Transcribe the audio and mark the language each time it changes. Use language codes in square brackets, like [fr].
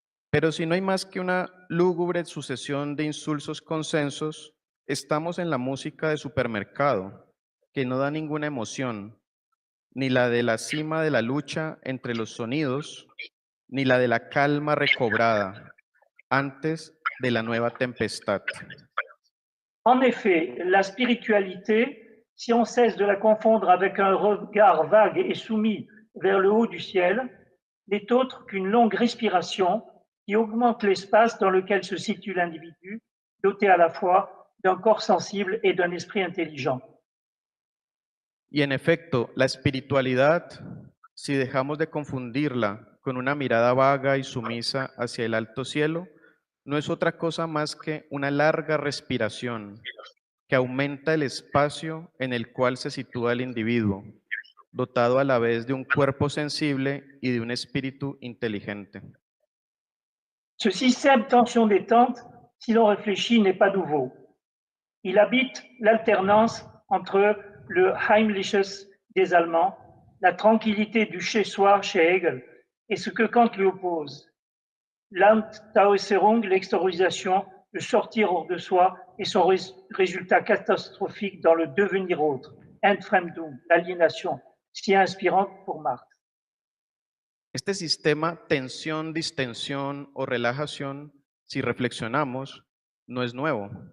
[es] Pero si no hay más que una lúgubre sucesión de insulsos consensos, estamos en la música de supermercado, que no da ninguna emoción, ni la de la cima de la lucha entre los sonidos, ni la de la calma recobrada antes de la nueva tempestad. [fr] En effet, la spiritualité, si on cesse de la confondre avec un regard vague et soumis vers le haut du ciel, n'est autre qu'une longue respiration qui augmente l'espace dans lequel se situe l'individu, doté à la fois d'un corps sensible et d'un esprit intelligent. [es] Y en efecto, la espiritualidad, si dejamos de confundirla con una mirada vaga y sumisa hacia el alto cielo, no es otra cosa más que una larga respiración que aumenta el espacio en el cual se sitúa el individuo, dotado a la vez de un cuerpo sensible y de un espíritu inteligente. [fr] Ce système tension-détente, si l'on réfléchit, n'est pas nouveau. Il habite l'alternance entre le Heimliches des Allemands, la tranquillité du chez-soi chez Hegel, et ce que Kant lui oppose, l'Entauserung, l'extériorisation, le sortir hors de soi et son résultat catastrophique dans le devenir autre, Entfremdung, l'aliénation, si inspirante pour Marx. [es] Este sistema tensión-distensión o relajación, si reflexionamos, no es nuevo.